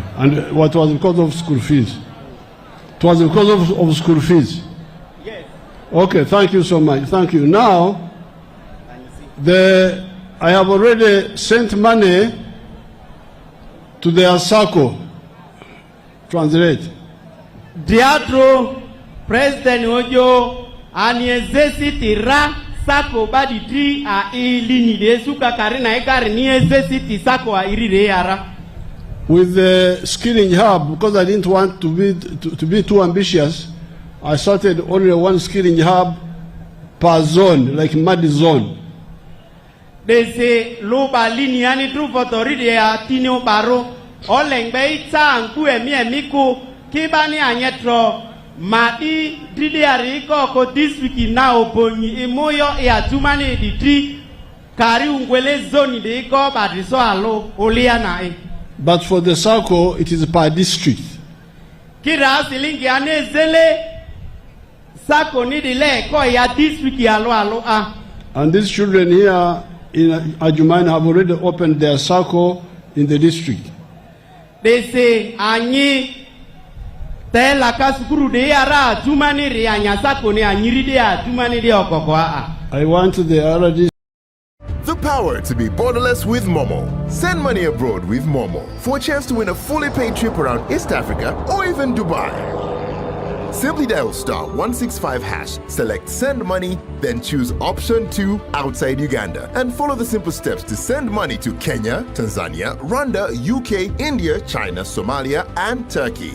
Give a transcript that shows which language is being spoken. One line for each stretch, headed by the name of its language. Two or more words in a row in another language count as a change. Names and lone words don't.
English: And what was because of school fees? It was because of school fees? Yes. Okay, thank you so much. Thank you. Now, I have already sent money to the Asako. Translate.
Ma'di: Diatro, President Ojo, aniezesiti ra sako badi tri a ilini de suka karina ekari niezesiti sako a irire yara.
English: With the skilling hub, because I didn't want to be too ambitious, I started only one skilling hub per zone, like Madi zone.
Ma'di: They say loba liniani tu fotoride ya tinio baro olengbe ita anku emiku kibani anyetro madi dride ariko ko
English: this week
Ma'di: na obonyi Moyo e Adjumani di kari ungwele zone de iko badiso alo oliana e.
English: But for the circle, it is per district.
Ma'di: Kira silingi ane zele sako ni dile ko ya district alo ah.
English: And these children here in Adjumani have already opened their circle in the district.
Ma'di: They say anyi tela kasukuru de ara Adjumani ri anya sako ni anyiri de Adjumani de okoko ah.
English: I want the other. The power to be borderless with Momo. Send money abroad with Momo for a chance to win a fully paid trip around East Africa or even Dubai. Simply dial *165#, select send money, then choose option 2 outside Uganda and follow the simple steps to send money to Kenya, Tanzania, Rwanda, UK, India, China, Somalia and Turkey.